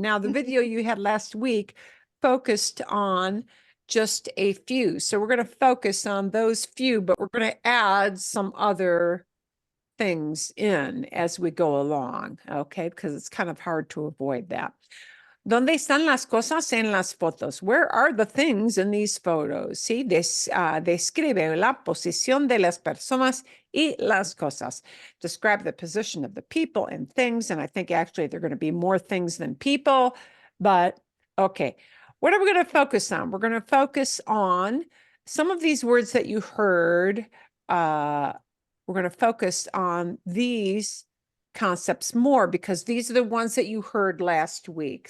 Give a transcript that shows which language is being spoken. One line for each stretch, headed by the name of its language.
English: Now, the video you had last week focused on just a few. So we're going to focus on those few, but we're going to add some other things in as we go along, okay? Because it's kind of hard to avoid that.
Spanish: ¿Dónde están las cosas en las fotos?
English: Where are the things in these photos?
Spanish: Sí, describe la posición de las personas y las cosas.
English: Describe the position of the people and things. And I think actually there are going to be more things than people, but okay. What are we going to focus on? We're going to focus on some of these words that you heard. We're going to focus on these concepts more because these are the ones that you heard last week.